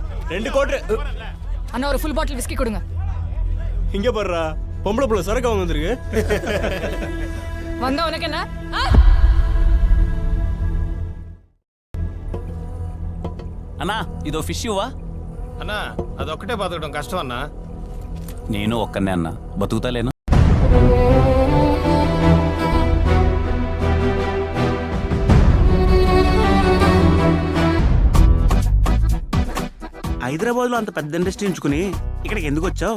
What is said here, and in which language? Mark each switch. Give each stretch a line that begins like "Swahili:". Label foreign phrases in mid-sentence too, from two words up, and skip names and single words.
Tamil: 2 கோடி அண்ணா ஒரு
English: full bottle
Tamil: விஸ்கி கொடுங்க. இங்க பாருடா, பொம்பளை புள்ள சரக்கு வாங்க வந்திருக்கு. வந்தா உனக்கு என்ன?
Telugu: అన్నా ఇదో ఫిష్ ఇవ్వా? అన్నా అదొక్కటే బతకడం కష్టం అన్నా. నేను ఒక్కనే అన్నా, బతుకుతాలేను. హైదరాబాద్ లో అంత పెద్ద ఇండస్ట్రీ ఉంచుకుని ఇక్కడికి ఎందుకు వచ్చావు?